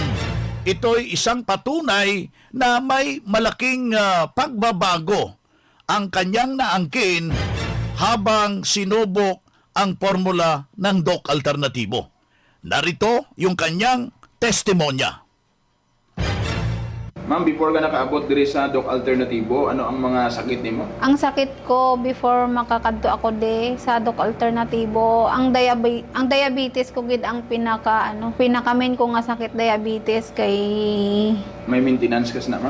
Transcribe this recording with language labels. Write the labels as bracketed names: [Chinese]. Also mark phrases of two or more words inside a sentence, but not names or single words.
[Filipino] Ito'y isang patunay na may malaking pagbabago ang kanyang naangkin habang sinubok ang formula ng Doc Alternatibo. Narito yung kanyang testimonya. Ma'am, [Hiligaynon] before ka nakaabot diri sa Doc Alternatibo, ano ang mga sakit nimo? Ang sakit ko before makakadto ako sa Doc Alternatibo, ang diabetes ko gid ang pinaka-main ko nga sakit, diabetes kay May maintenance kas na, ma'am?